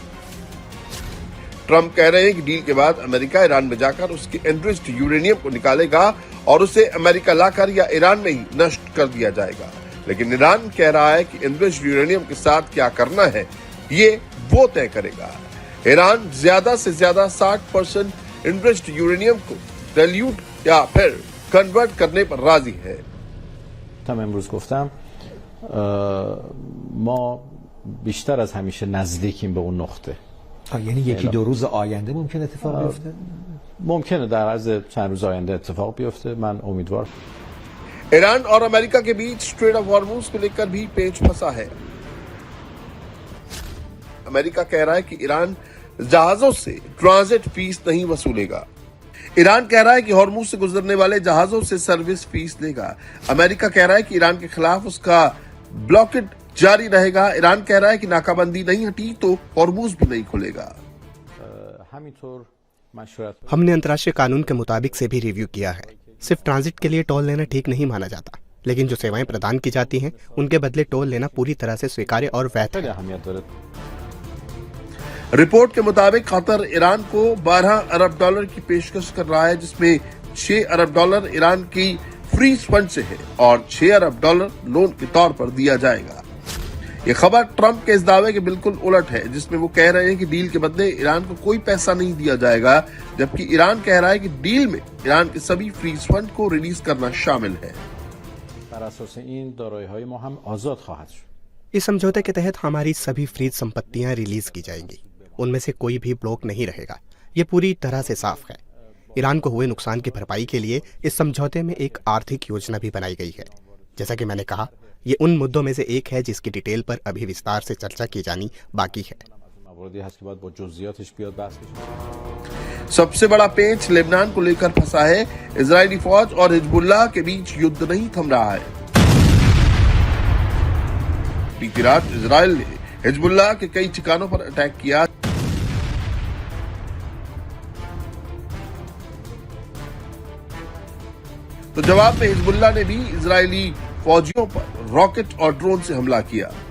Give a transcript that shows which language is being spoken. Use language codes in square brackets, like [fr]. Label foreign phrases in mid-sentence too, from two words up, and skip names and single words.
[hi] ट्रंप कह रहे हैं कि डील के बाद अमेरिका ईरान में जाकर उसके [en] enriched uranium [hi] को निकालेगा और उसे अमेरिका लाकर या ईरान में ही नष्ट कर दिया जाएगा। लेकिन ईरान कह रहा है कि [en] enriched uranium [hi] के साथ क्या करना है ये वो तय करेगा। ईरान ज्यादा से ज्यादा 60% [en] enriched uranium [hi] को डाइल्यूट या फिर कन्वर्ट करने पर राजी है। [fa] تا امروز گفتم ما بیشتر از همیشه نزدیکیم به اون نقطه. یعنی یکی دو روز آینده ممکن اتفاق بیفته؟ ممکنه در عرض چند روز آینده اتفاق بیفته. من امیدوارم. [hi] ईरान और अमेरिका के बीच स्ट्रेट ऑफ हॉर्मुज को लेकर भी पेच फंसा है। अमेरिका कह रहा है कि ईरान जहाजों से [en] transit fees [hi] नहीं वसूलेगा। ईरान कह रहा है कि हॉर्मुज से गुजरने वाले जहाजों से [en] service fees [hi] लेगा। अमेरिका कह रहा है कि ईरान के खिलाफ उसका ब्लॉकेड जारी रहेगा। ईरान कह रहा है कि नाकाबंदी नहीं हटी तो हॉर्मुज भी नहीं खुलेगा। [fa] همینطور مشورت [hi] हमने अंतर्राष्ट्रीय कानून के मुताबिक से भी रिव्यू किया है। सिर्फ ट्रांजिट के लिए टोल लेना ठीक नहीं माना जाता, लेकिन जो सेवाएं प्रदान की जाती हैं उनके बदले टोल लेना पूरी तरह से स्वीकार्य और वैध [fa] خیلی [hi] है। [fa] اهمیت داره. [hi] रिपोर्ट के मुताबिक कतर ईरान को 12 अरब डॉलर की पेशकश कर रहा है, जिसमें 6 अरब डॉलर ईरान की [en] freeze fund [hi] से है और 6 अरब डॉलर लोन के तौर पर दिया जाएगा। ये खबर ट्रंप के इस दावे के बिल्कुल उलट है, जिसमें वो कह रहे हैं कि डील के बदले ईरान को कोई पैसा नहीं दिया जाएगा, जबकि ईरान कह रहा है कि डील में ईरान के सभी [en] freeze fund [hi] को रिलीज करना शामिल है। [fa] بر اساس این دارایی‌های ما هم آزاد خواهد شد. [hi] इस समझौते के तहत हमारी सभी फ्रीज संपत्तियां रिलीज की जाएंगी, उनमें से कोई भी ब्लॉक नहीं रहेगा। ये पूरी तरह से साफ है। ईरान को हुए नुकसान की भरपाई के लिए इस समझौते में एक आर्थिक योजना भी बनाई गई है। जैसा कि मैंने कहा, ये उन मुद्दों में से एक है जिसकी डिटेल पर अभी विस्तार से चर्चा की जानी बाकी है। [fa] مواردی هست که باید با جزئیاتش بیاد بحث بشه. [hi] सबसे बड़ा पेच लेबनान को लेकर फंसा है। इजरायली फौज और हिजबुल्लाह के बीच युद्ध नहीं थम रहा है। बीती रात इजरायल ने हिजबुल्लाह के कई ठिकानों पर अटैक किया। तो जवाब में हिजबुल्लाह ने भी इजरायली फौजियों पर रॉकेट और ड्रोन से हमला किया।